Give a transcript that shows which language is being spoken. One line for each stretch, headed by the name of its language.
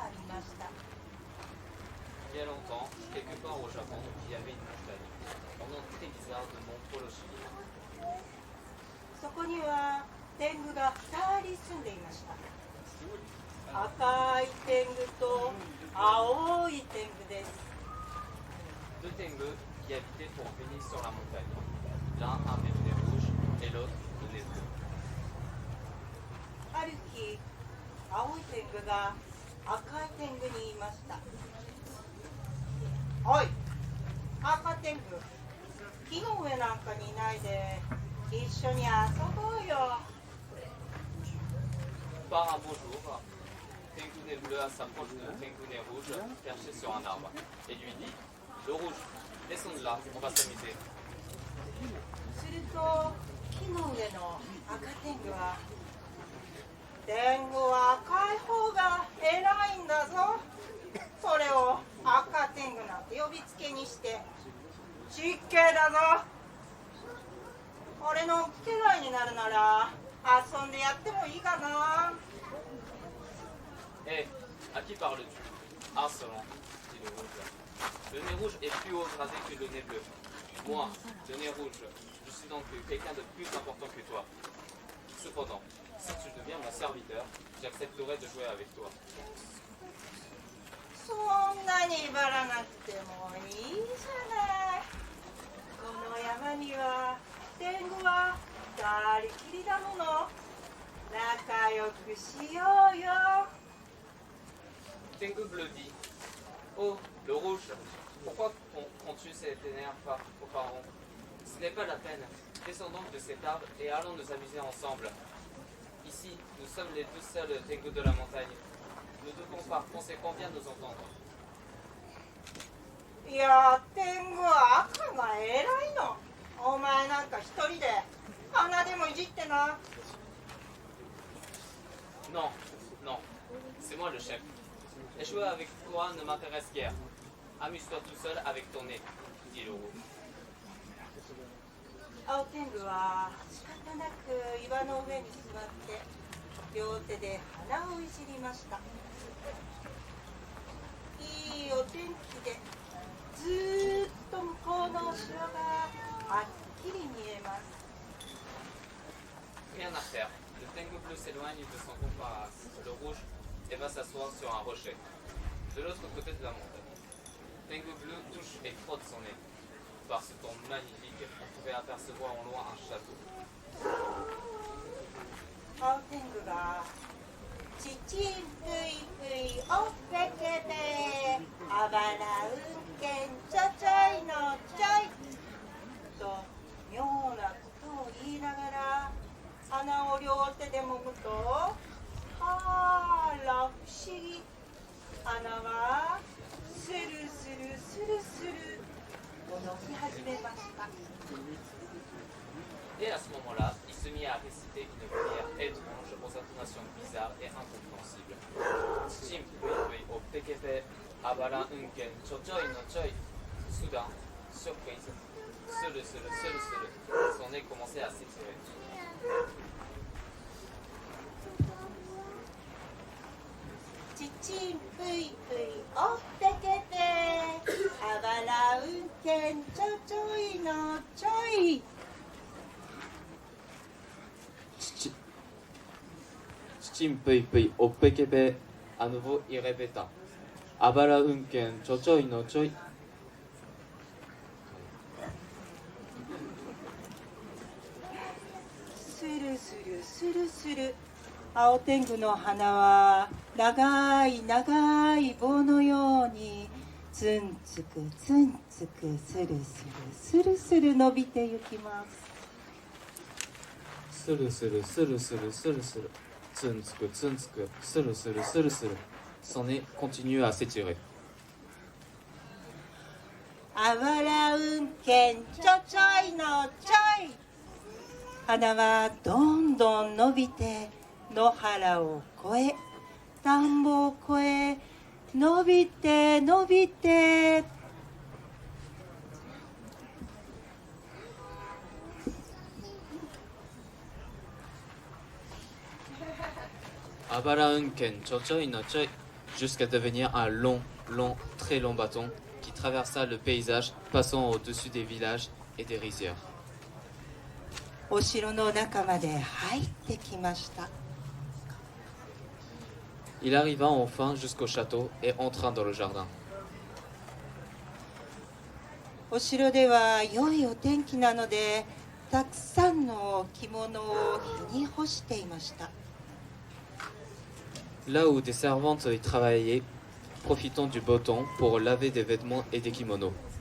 French: Il y a longtemps, quelque part au Japon, il y avait une montagne, un nom très bizarre de Mont Toroshiri.
Japanese: そこには天狗が2人住んでいました。赤い天狗と青い天狗です。
French: Deux tengus qui habitaient pour venir sur la montagne. L'un avait le nez rouge et l'autre le nez bleu.
Japanese: ある日、青い天狗が赤い天狗に言いました。おい、天狗木の上なんかにいないで一緒に遊ぼうよ。
French: Par un beau jour, Tengu bleu s'approche de Tengu rouge perché sur un arbre et lui dit le rouge, descends de là, on va s'amuser.
Japanese: すると木の上の赤天狗は天狗は赤い方が偉いんだぞ。それを赤天狗なんて呼びつけにして失敬だぞ。俺の家来になるなら遊んでやってもいいかな。
French: Hé, à qui parles-tu? Insolent, dit le rouge. Le nez rouge est plus haut gradé que le nez bleu. Moi, le nez rouge, je suis donc quelqu'un de plus important que toi. Cependant, si tu deviens mon serviteur, j'accepterai de jouer avec toi.
Japanese: そんなに威張らなくてもいいじゃない。この山には天狗は二人きりだもの。仲良くしようよ。
French: Tengu bleu dit oh, le rouge, pourquoi prends-tu cet énerve aux parents? Ce n'est pas la peine. Descendons de cet arbre et allons nous amuser ensemble. Ici, nous sommes les deux seuls Tengu de la montagne. Nous devons par conséquent bien nous entendre.
Japanese: いや、天狗は赤が偉いの。お前なんか一人で鼻でもいじってな。
French: Non, non, c'est moi le chef. Et jouer avec toi ne m'intéresse guère. Amuse-toi tout seul avec ton nez, dit le rouge.
Japanese: 青天狗は仕方なく岩の上に座って両手で鼻をいじりました。いいお天気でずーっと向こうのお城がはっきり見えます。
French: Rien à faire. Le Tengu bleu s'éloigne de son comparse, le rouge, et va s'asseoir sur un rocher, de l'autre côté de la montagne. Tengu bleu touche et frotte son nez. Par ce temps magnifique, on pouvait apercevoir au loin un château.
Japanese: 青天狗が「ちちんぷいぷいおっぺけぺあばらうんけんちょちょいのちょい」と妙なことを言いながら穴を両手でもむとあら不思議、穴はスルスルスルスル動き始めました。
French: Et à ce moment-là, il se mit à réciter une prière étrange aux intonations bizarres et incompréhensibles.
Japanese: Chim pui pui o pekepe abara unken chochoi no choi.
French: Soudain, surprise, seul, son nez commençait à s'étirer.
Japanese: ちちんぷいぷいおっぺけぺあばらうんけんちょちょいのちょい。 Chimpeipei au pekepe,
French: à nouveau il répéta.
Japanese: Abara unken chochoi no choi. スルスルスルスル、青天狗の鼻は長い長い棒のようにツンツクツンツクスルスルスルスル伸びてゆきます。スルスルスルスルスルスル、ツンツクツンツク、スルスルスルスル。
French: Son nez continue à s'étirer.
Japanese: あばらうんけんちょちょいのちょい。鼻はどんどん伸びて野原を越え田んぼを越え伸びて伸びて。 Abara unken chochoi no choi,
French: jusqu'à devenir un long, très long bâton qui traversa le paysage, passant au-dessus des villages et des rizières.
Japanese: お城の中まで入ってきました。
French: Il arriva enfin jusqu'au château et entra dans le jardin.
Japanese: お城では良いお天気なのでたくさんの着物を日に干していました。
French: Là où des servantes y travaillaient, profitant du beau temps pour laver des vêtements et des kimonos.